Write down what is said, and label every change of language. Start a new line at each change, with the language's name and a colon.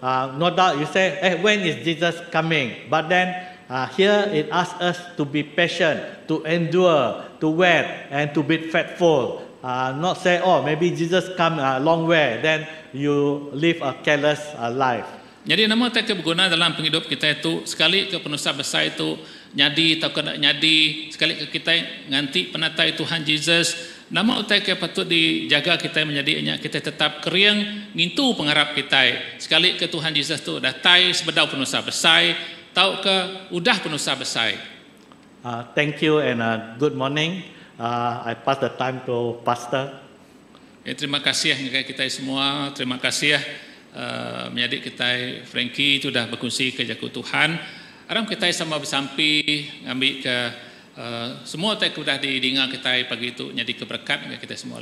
English: No doubt you say, when is Jesus coming? But then here it asks us to be patient, to endure, to wait, and to be faithful. Not say, maybe Jesus come a long way, then you live a careless life.
Iban: Jadi nama tak berguna dalam penghidup kita itu sekali ke penusah besar itu nyadi atau kena nyadi sekali ke kita nganti penatai Tuhan Yesus nama utai ke patut dijaga kita menjadinya kita tetap keriang ngintu pengharap kita sekali ke Tuhan Yesus itu datai sebedau penusah besar tahu ke udah penusah besar.
English: Thank you and good morning. I pass the time to Pastor.
Iban: Terima kasih kepada kita semua. Terima kasih menjadi kita Frankie itu dah berkongsi ke jakut Tuhan. Aram kita sama bersampi ngambil ke semua tak sudah didengar kita pagi itu jadi keberkat kita semua.